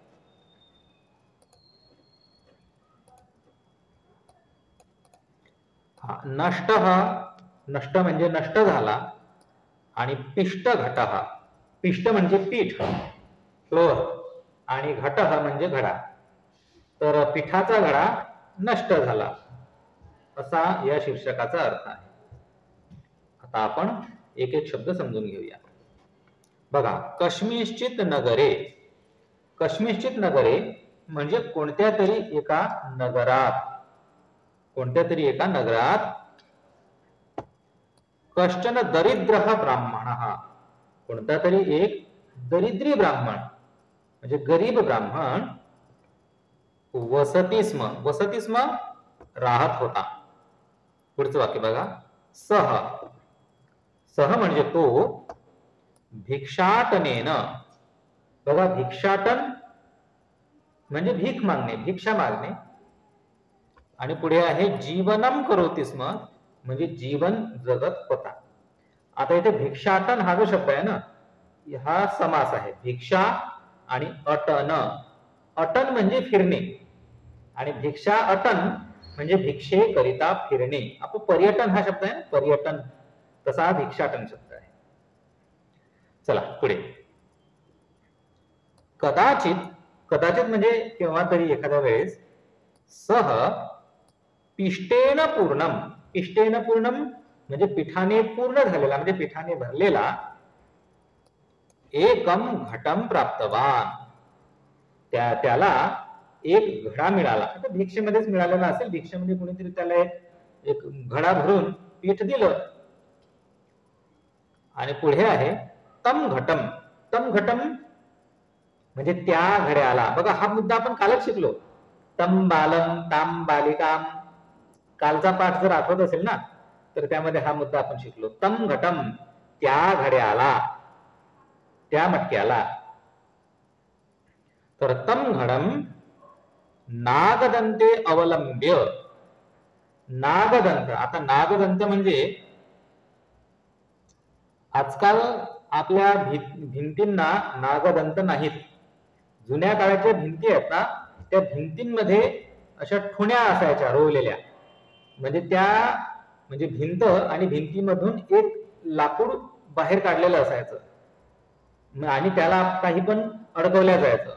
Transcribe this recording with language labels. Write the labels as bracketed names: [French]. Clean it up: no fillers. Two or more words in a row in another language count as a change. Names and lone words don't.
[Marathi] नष्ट नष्ट म्हणजे नष्ट झाला आणि [Sanskrit] पिष्ट घट, [Marathi] पिष्ट म्हणजे पीठ फ्लोअर आणि घट म्हणजे घडा. तर पिठाचा घडा नष्ट झाला असा या शीर्षकाचा अर्थ आहे. आता आपण एक एक शब्द समजून घेऊया. बघा, [Sanskrit] कश्मीश्चित नगरे. कश्मीश्चित नगरे [Marathi] म्हणजे कोणत्या तरी एका नगरात, कोणत्या तरी एका नगरात [Sanskrit] कश्चन दरिद्रः ब्राह्मणः, [Marathi] कोणता तरी एक दरिद्री ब्राह्मण म्हणजे गरीब ब्राह्मण [Sanskrit] वसती स्म, वसती स्म [Marathi] राहत होता. पुढचं वाक्य बघा, [Sanskrit] सह, सह [Marathi] म्हणजे तो, [Sanskrit] भिक्षाटनेन. [Marathi] बघा, भिक्षाटन म्हणजे भीक मागणे, भिक्षा मागणे. आणि पुढे आहे [Sanskrit] जीवनम करोति स्म [Marathi] म्हणजे जीवन जगत होता. आता इथे भिक्षाटन हा जो शब्द आहे ना, हा समास आहे. भिक्षा आणि अटन. अटन म्हणजे फिरणे आणि भिक्षा अटन म्हणजे भिक्षे करिता फिरणे. आपण पर्यटन हा शब्द आहे ना, पर्यटन, तसा हा भिक्षाटन शब्द आहे. चला पुढे. कदाचित, कदाचित म्हणजे केव्हा तरी एखाद्या वेळेस, [Sanskrit] सह पिष्टेन पूर्णम, पिष्टेन पूर्णम [Marathi] म्हणजे पिठाने पूर्ण झालेला म्हणजे पिठाने भरलेला, [Sanskrit] एकम घटम प्राप्तवान, [Marathi] त्याला एक घडा मिळाला. आता भिक्षेमध्येच मिळालेला असेल, भिक्षेमध्ये कोणीतरी त्याला एक घडा भरून पीठ दिलं. आणि पुढे आहे [Sanskrit] तम घटम, तम घटम [Marathi] म्हणजे त्या घड्याला. बघा हा मुद्दा आपण कालच शिकलो. [Sanskrit] तम बालम ताम बालिकाम, [Marathi] कालचा पाठ जर आठवत असेल ना तर त्यामध्ये हा मुद्दा आपण शिकलो. [Sanskrit] तम घटम [Marathi] त्या घड्याला, त्या मटक्याला. [Sanskrit] तर तम घडम नागदंते अवलंब्य, नागदंत. [Marathi] आता नागदंत म्हणजे आजकाल आपल्या भिंतींना नागदंत नाहीत. जुन्या काळाच्या भिंती आहेत ना, त्या भिंतींमध्ये अशा ठुण्या असायच्या रोवलेल्या, म्हणजे त्या म्हणजे भिंत आणि भिंतीमधून एक लाकूड बाहेर काढलेलं असायचं आणि त्याला काही पण अडकवल्या जायचं.